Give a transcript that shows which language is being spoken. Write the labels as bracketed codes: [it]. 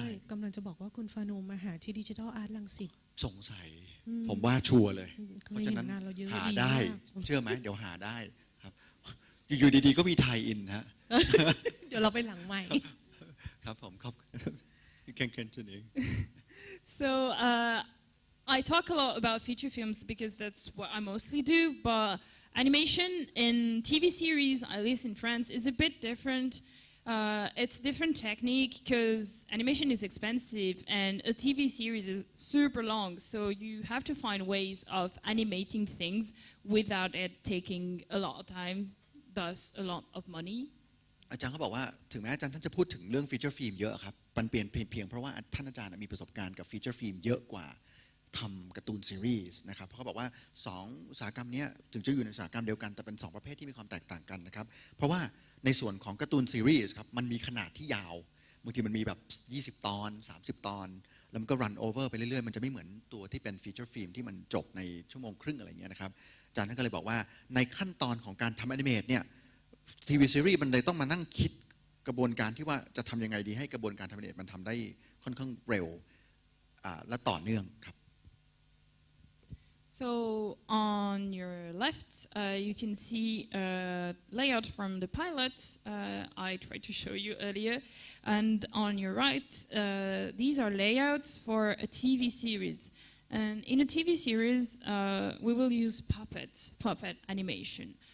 [th] กำลังจะบอกว่าคุณฟานูมาหาที่ดิจิทัลอาร์ตรังสิต สงสัยผมว่าชัวร์เลยเพราะฉะนั้นหาได้เชื่อไหมเดี๋ยวหาได้ครับอยู่ดีๆก็มีไทยอินฮะ เดี๋ยวเราไปหลังใหม่ ครับผมครับ [en] You can continue So I talk a lot about feature films because that's what I mostly do, but animation in TV series, at least in France, is a bit different. It's different technique because animation is expensive and a TV series is super long, so you have to find ways of animating things without it taking a lot of time, thus a lot of money. [th] อาจารย์ก็บอกว่าถึงแม้อาจารย์ท่านจะพูดถึงเรื่องฟีเจอร์ฟิล์มเยอะครับมันเปลี่ยนเพียงเพราะว่าท่านอาจารย์มีประสบการณ์กับฟีเจอร์ฟิล์มเยอะกว่าทำการ์ตูนซีรีส์นะครับเพราะเขาบอกว่า2อุตสาหกรรมนี้ถึงจะอยู่ในอุตสาหกรรมเดียวกันแต่เป็น2ประเภทที่มีความแตกต่างกันนะครับเพราะว่าในส่วนของการ์ตูนซีรีส์ครับมันมีขนาดที่ยาวบางทีมันมีแบบ 20ตอน30ตอนแล้วมันก็รันโอเวอร์ไปเรื่อยๆมันจะไม่เหมือนตัวที่เป็นฟีเจอร์ฟิล์มที่มันจบในชั่วโมงครึ่งอะไรเงี้ยนะครับอาจารย์ท่านก็เลยบอกว่าในขั้นตอนของการทำแอนิเมตเนี่ยทีวีซีรีส์มันเลยต้องมานั่งคิดกระบวนการที่ว่าจะทำยังไงดีให้กระบวนการทำแอนิเมตมันทำได้ค่อนข้างเร็วและต่อเนื่องครับ [en] So on your left, you can see a layout from the pilot I tried to show you earlier. And on your right, these are layouts for a TV series. And in a TV series, we will use puppet animation.